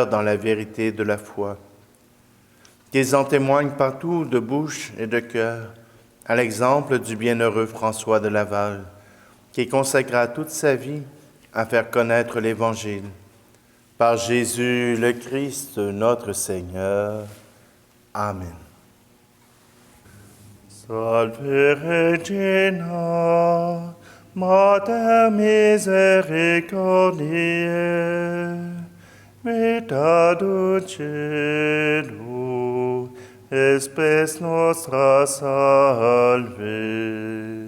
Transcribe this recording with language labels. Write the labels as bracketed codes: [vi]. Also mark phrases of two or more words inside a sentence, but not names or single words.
[fr] dans la vérité de la foi, qu'ils en témoignent partout de bouche et de cœur, à l'exemple du bienheureux François de Laval, qui consacra toute sa vie à faire connaître l'Évangile. Par Jésus le Christ, notre Seigneur. Amen. [la] Salve Regina, Mater misericordiae, vita dulcedo, espes nostra salve.